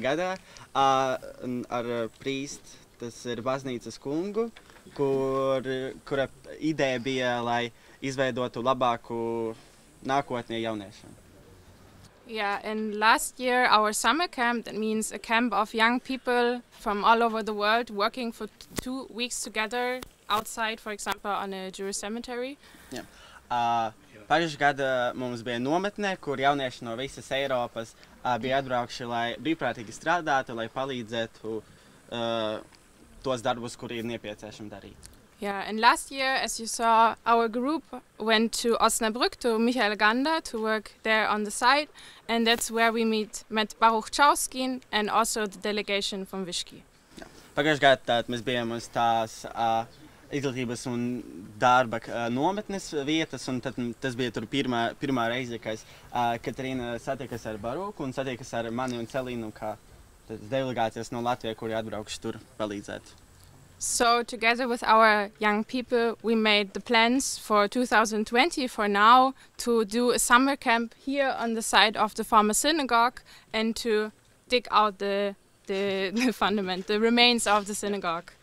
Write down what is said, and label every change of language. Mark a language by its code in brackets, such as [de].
[lv] gadā ar prīst, tas ir baznīcas kungu, kura ideja bija, lai izveidotu labāku nākotni jauniešiem. [en] Yeah, and last year our summer camp, that means a camp of young people from all over the world working for 2 weeks together outside, for example, on a Jewish cemetery. Yeah. [lv] Pagājušajā gadā mums bija nometne, kur jaunieši no visas Eiropas bija atbraukuši, lai brīvprātīgi strādātu, lai palīdzētu tos darbus, kuri ir nepieciešami darīt. [en] Yeah, and last year, as you saw, our group went to Osnabrück, to Mihaelu Ganderu, to work there on the site, and that's where we met Baruhs Čauskins and also the delegation from Višķi. Yeah. [lv] Pagājušajā gadā mēs bijām uz tās izglītības un darba nometnes vietas, un tad tas bija tur pirmā reize, kad Katrīna satiekas ar Baruhu un satiekas ar mani un Celīnu, kā delegācijas no Latvijas, kuri atbraukuši tur palīdzēt. [en] So together with our young people, we made the plans for 2020 for now to do a summer camp here on the site of the former synagogue and to dig out the fundament, the remains of the synagogue.